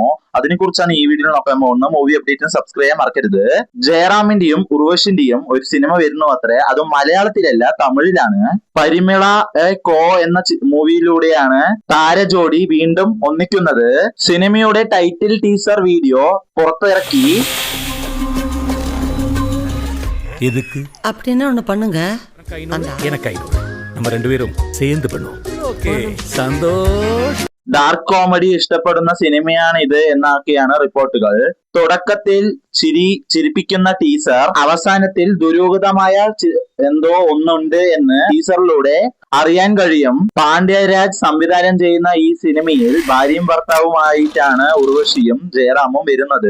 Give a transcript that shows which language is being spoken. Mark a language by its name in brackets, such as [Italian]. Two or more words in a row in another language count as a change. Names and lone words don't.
[Malayalam] അതിനെക്കുറിച്ചാണ് ഈ വീഡിയോയിൽ നോക്കാൻ പോകുന്നത്. മൂവി അപ്ഡേറ്റും സബ്സ്ക്രൈബ് ചെയ്യാൻ മറക്കരുത്. ജയറാമിന്റെയും ഉർവശിന്റെയും ഒരു സിനിമ വരുന്നു അത്രേ. അതും മലയാളത്തിലല്ല, തമിഴിലാണ്. പരിമിള കോ എന്ന മൂവിയിലൂടെയാണ് താരജോഡി വീണ്ടും ഒന്നിക്കുന്നത്. സിനിമയുടെ ടൈറ്റിൽ ടീസർ വീഡിയോ പുറത്തിറക്കി. [Tamil] எதுக்கு அப்படின்னா ஒண்ணு பண்ணுங்க. எனக்கு நம்ம ரெண்டு பேரும் சேர்ந்து பண்ணுவோம். [Malayalam] ஓகே സന്തോഷ്. ഡാർക്ക് കോമഡി ഇഷ്ടപ്പെടുന്ന സിനിമയാണ് ഇത് എന്നൊക്കെയാണ് റിപ്പോർട്ടുകൾ. തുടക്കത്തിൽ ചിരിപ്പിക്കുന്ന ടീസർ, അവസാനത്തിൽ ദുരൂഹതമായ എന്തോ ഒന്നുണ്ട് എന്ന് ടീസറിലൂടെ അറിയാൻ കഴിയും. പാണ്ഡ്യരാജ് സംവിധാനം ചെയ്യുന്ന ഈ സിനിമയിൽ ഭാര്യയും ഭർത്താവുമായിട്ടാണ് ഉർവശിയും ജയറാമും വരുന്നത്.